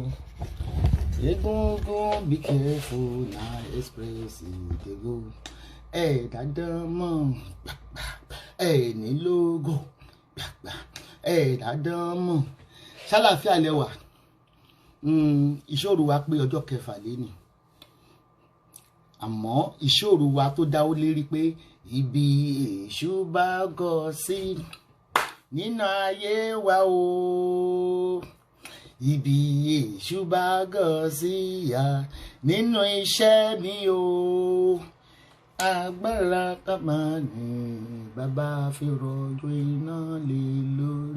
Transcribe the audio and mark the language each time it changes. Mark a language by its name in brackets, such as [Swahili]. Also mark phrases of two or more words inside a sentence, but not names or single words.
[Nigerian Pidgin] Egungun, be careful, na express you dey go. [Yoruba] Dáadáa mọ̀, ní lógo, dáadáa mọ̀. Ṣàlàáfíà lẹ́wà. Ìṣòro wa pé ọjọ́ kẹfà léni. Àmọ́ ìṣòro wa tó dáwó lérí pé ibi èṣù bá gọ̀ sí nínú ayé wa o, ibi èṣù bá gọ̀ sí ya nínú iṣẹ́ mi o, agbára ká máa ní bàbá fi rọ̀jò iná lé lórí.